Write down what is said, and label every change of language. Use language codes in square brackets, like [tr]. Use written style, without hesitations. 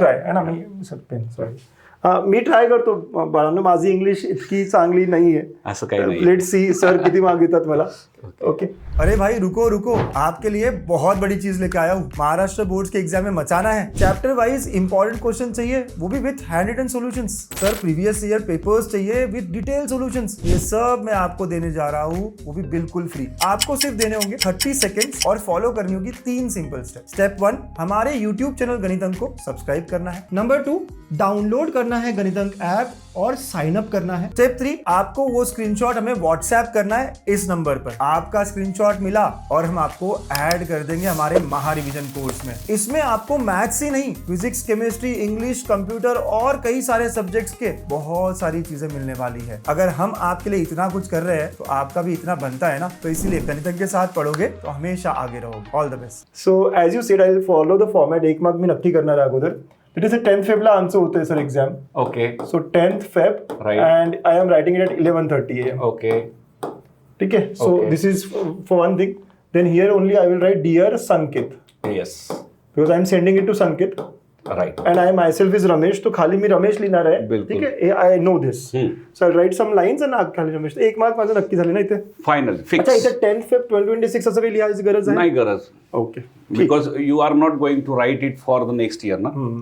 [mr] Try है ना मी pen sorry मी try करतो बाळांनो माझी इंग्लिश इतकी चांगली नाही असं काही आहे. नाही. लेट सी सर किती मागितात मला. [en] Okay. [hi] अरे भाई रुको रुको, आपके लिए बहुत बड़ी चीज लेके आया हूँ. महाराष्ट्र बोर्ड्स के एग्जाम में मचाना है. चैप्टर वाइज इंपॉर्टेंट क्वेश्चन चाहिए, वो भी with hand written solutions. Sir previous year papers चाहिए विथ डिटेल सॉल्यूशंस. ये सब मैं आपको देने जा रहा हूँ, वो भी बिल्कुल फ्री. आपको सिर्फ देने होंगे 30 सेकेंड्स और फॉलो करनी होगी 3 सिंपल स्टेप. स्टेप 1, हमारे यूट्यूब चैनल गणित अंक को सब्सक्राइब करना है. नंबर 2, डाउनलोड करना है गणित अंक ऐप और साइन अप करना है. स्टेप 3, आपको वो स्क्रीनशॉट हमें व्हाट्सएप करना है इस नंबर पर. आपका स्क्रीनशॉट मिला और हम आपको ऐड कर देंगे हमारे महा रिवीजन कोर्स में. इसमें आपको मैथ्स ही नहीं, फिजिक्स, केमिस्ट्री, इंग्लिश, कंप्यूटर और कई सारे सब्जेक्ट्स के बहुत सारी चीजें मिलने वाली है. अगर हम आपके लिए इतना कुछ कर रहे हैं तो आपका भी इतना बनता है ना. तो इसीलिए गणित अंक के साथ पढ़ोगे तो हमेशा आगे रहोगे. [en] All the best. So as you said I will follow the format. [mr] एक मार्क मी नक्की करणार आहे अगोदर. इट इज 10th फेबला आमचं होतंय sir exam. [en] Okay. So 10th Feb Right. and I am writing it at 11:30 AM. Okay. ठीक है. So Okay. this is for one thing. Then here only I will write dear Sankit yes. because I am sending it to Sankit right. and I myself is Ramesh. [mr] तो खाली मी रमेश लिहिणार आहे. बिलकुल. ठीक आहे. [en] I know this. So I'll write some lines and [mr] खाली रमेश. एक mark माझं नक्की झाले ना इथे. [en] final [hi] अच्छा [en] Fix. [mr] इथे 10th Feb 2026 असं काही लिहायची गरज आहे. नाही गरज. [en] Okay. Because you are not going to write it for the next year ना.